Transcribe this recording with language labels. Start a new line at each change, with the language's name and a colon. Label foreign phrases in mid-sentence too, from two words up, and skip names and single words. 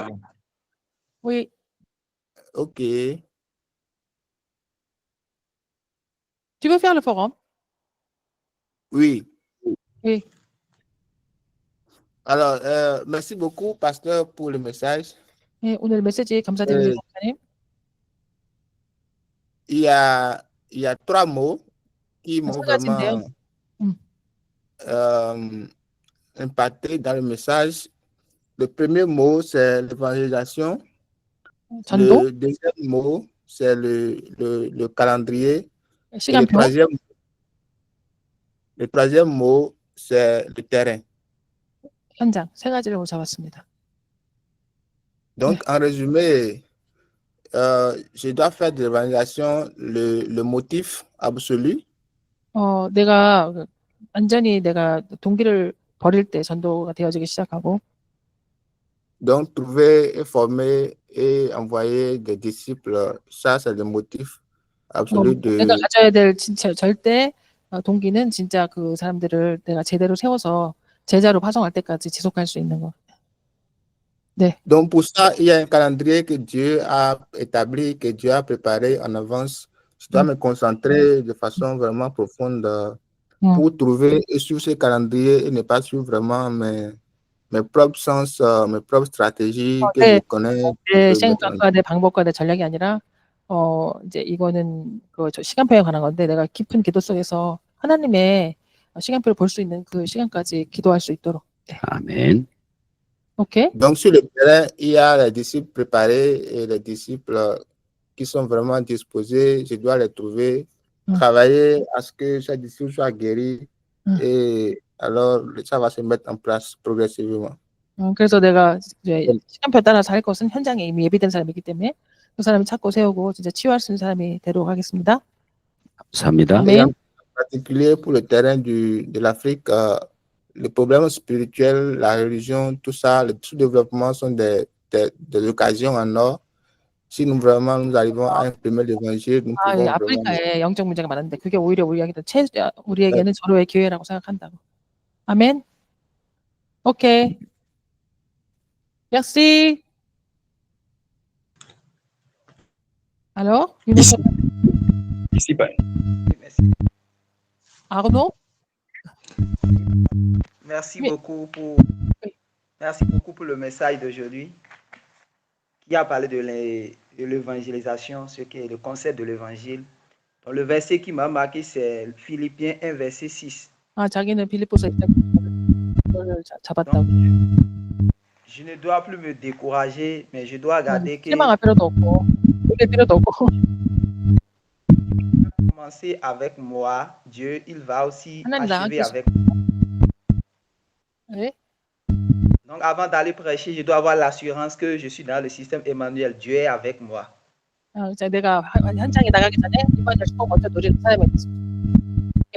French: Oui. ok. Tu veux faire le forum? Oui. Oui. Alors, merci beaucoup, pasteur, pour le message.
Korean: 네, 오늘 메시지 감사드립니다, 목사님.
French: Il y a trois mots qui m'ont
Korean: 세 가지인데요.
French: vraiment impacté dans le message. Le premier mot, c'est l'évangélisation.
Korean: 전도,
French: Le deuxième mot, c'est le calendrier. Et
Korean: 시간표,
French: le troisième mot, c'est le terrain.
Korean: 현장 세 가지를 잡았습니다.
French: Donc, en résumé, je dois faire de l'évangélisation le motif absolu.
Korean: 내가 완전히 내가 동기를 버릴 때 전도가 되어지기 시작하고
French: Donc, trouver et former et envoyer des disciples, ça, c'est le motif absolu de.
Korean: 내가 가져야 될 진짜 절대 동기는 진짜 그 사람들을 내가 제대로 세워서 제자로 파송할 때까지 지속할 수 있는 거. 네.
French: Donc, pour ça, il y a un calendrier que Dieu a établi, que Dieu a préparé en avance. Je dois me concentrer de façon vraiment profonde pour trouver et suivre ce calendrier et ne pas suivre vraiment mes propres sens, mes propres stratégies que je connais.
Korean: 내 생각과 내 방법과 내 전략이 아니라 이제 이거는 저 시간표에 관한 건데 내가 깊은 기도 속에서 하나님의 시간표를 볼 수 있는 그 시간까지 기도할 수 있도록. 네. 아멘. 오케이.
French: Donc, sur le terrain, il y a les disciples préparés et les disciples qui sont vraiment disposés. Je dois les trouver, travailler à ce que chaque disciple soit guéri. Et alors, ça va se mettre en place progressivement.
Korean: 그래서 내가 이제 시간표 따라서 할 것은 현장에 이미 예비된 사람이기 때문에 그 사람을 찾고 세우고 진짜 치유할 수 있는 사람이 되도록 하겠습니다. 감사합니다.
French: Et en particulier pour le terrain de l'Afrique, le problème spirituel, la religion, tout ça, le sous-développement sont des occasions en or. Si nous vraiment nous arrivons à imprimer l'évangile, nous pouvons vraiment.
Korean: 아프리카에 영적 문제가 많은데 그게 오히려 우리에게는 절호의 기회라고 생각한다고. 아멘. 오케이.
French: Merci. Alors, Ici, pas. Arnaud? Merci Oui. merci beaucoup pour le message d'aujourd'hui qui a parlé de l'évangélisation, ce qui est le concept de l'évangile. Donc, le verset qui m'a marqué, c'est Philippiens 1, verset 6.
Korean: 자기는 빌립보서 잡았다고.
French: Je ne dois plus me décourager, mais je dois garder que
Korean: 실망할 필요도 없고, 놀릴 필요도 없고.
French: commencer avec moi, Dieu, il va aussi
Korean: 하나님
French: achever
Korean: 나한테
French: avec
Korean: 네?
French: Donc, avant d'aller prêcher, je dois avoir l'assurance que je suis dans le système Emmanuel. Dieu est avec moi.
Korean: 내가 현장에 나가기 전에 이번에 꼭 먼저 노리는 사람이 있습니다.